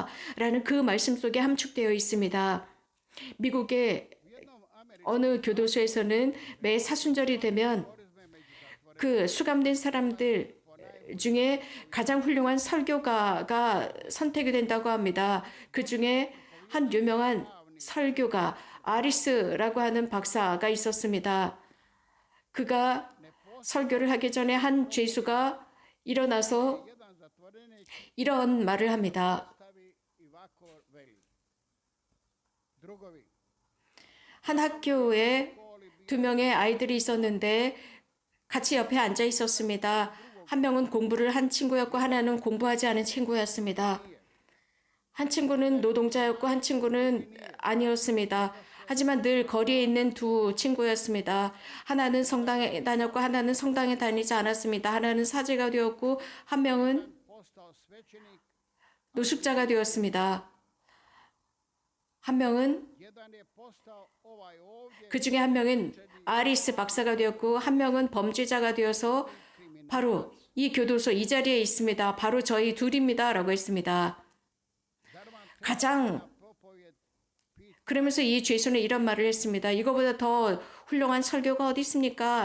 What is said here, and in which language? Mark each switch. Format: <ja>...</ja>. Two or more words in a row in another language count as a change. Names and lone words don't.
<ko>라는 그 말씀 속에 함축되어 있습니다. 미국의 어느 교도소에서는 매 사순절이 되면 그 수감된 사람들 중에 가장 훌륭한 설교가가 선택이 된다고 합니다. 그 중에 한 유명한 설교가 아리스라고 하는 박사가 있었습니다. 그가 설교를 하기 전에 한 죄수가 일어나서</ko> <hr>jedan zatvorenik</hr> <ko>이런 말을 합니다.</ko> <hr>stavi i ovako veli. Drugovi,</hr> <ko>한 학교에 두 명의 아이들이 있었는데 같이 옆에 앉아 있었습니다. 한 명은 공부를 한 친구였고 하나는 공부하지 않은 친구였습니다. 한 친구는 노동자였고 한 친구는 아니었습니다. 하지만 늘 거리에 있는 두 친구였습니다. 하나는 성당에 다녔고 하나는 성당에 다니지 않았습니다. 하나는 사제가 되었고 한 명은</ko> <hr>postao svećenik,</hr> <ko>노숙자가 되었습니다. 한 명은</ko> <hr>jedan je postao ovaj ovdje</hr> <ko>그 중에 한 명은 아리스 박사가 되었고 한 명은 범죄자가 되어서 바로 이 교도소 이 자리에 있습니다. 바로 저희 둘입니다. 라고 했습니다. 가장 propovjed 그러면서 이 죄수는 이런 말을 했습니다. 이거보다 더 훌륭한 설교가 어디 있습니까?</ko>